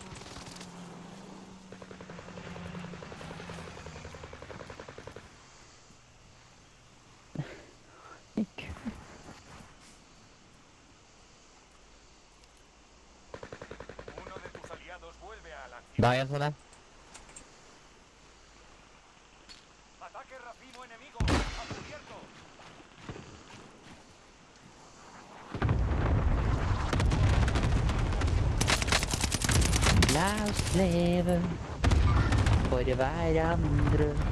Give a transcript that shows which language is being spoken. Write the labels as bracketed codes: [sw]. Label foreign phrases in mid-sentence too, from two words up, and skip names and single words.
[no] Ikke. [es] Uno de tus aliados vuelve a la acción. [no] Det er en sånn en. [es] Ataque racimo enemigo. A cubierto. [no] La oss leve for hverandre.